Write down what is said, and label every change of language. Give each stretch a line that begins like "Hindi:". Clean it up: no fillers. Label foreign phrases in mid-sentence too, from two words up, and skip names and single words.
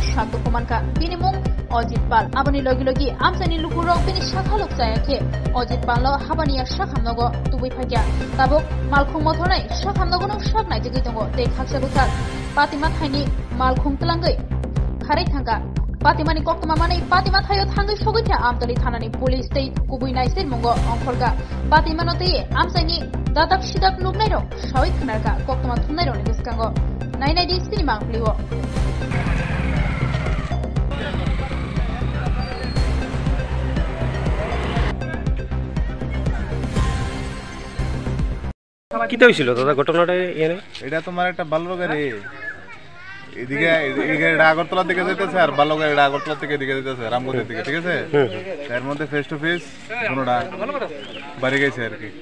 Kok Borok: Shanto Kumanka binimung Ajit Pal aboni logi amsani lukurok bini sakhalok jayake Ajit Pal lo habaniya sakhamnogo tubai phaika tabok malkhung mothunai sakhamnogo no saknai jegi tongo tei khaksa bukhak Patima thaini malkhung tlangai kharai thangka Patimani koktoma manai Patima thayo thangai sogitha Amtoli thanani police tei kubui naisir mongo ongkhorga Patima no tei amsaini dadak sidak nugnai ro sawai khnarka koktoma thunai ro ni biskango nainai di cinema pliwo
Bangla: কিটা হইছিল দাদা ঘটনাটা এনে এটা তোমার একটা বাল্য গাড়ি এদিকে এটা আগরতলা থেকে যাইতেছে আর বাল্য গাড়ি আগরতলা থেকে এদিকে যাইতেছে রামগঞ্জের দিকে ঠিক আছে এর মধ্যে
English: face to face
Bangla: কোনটা বাড়ি গেছে আর কি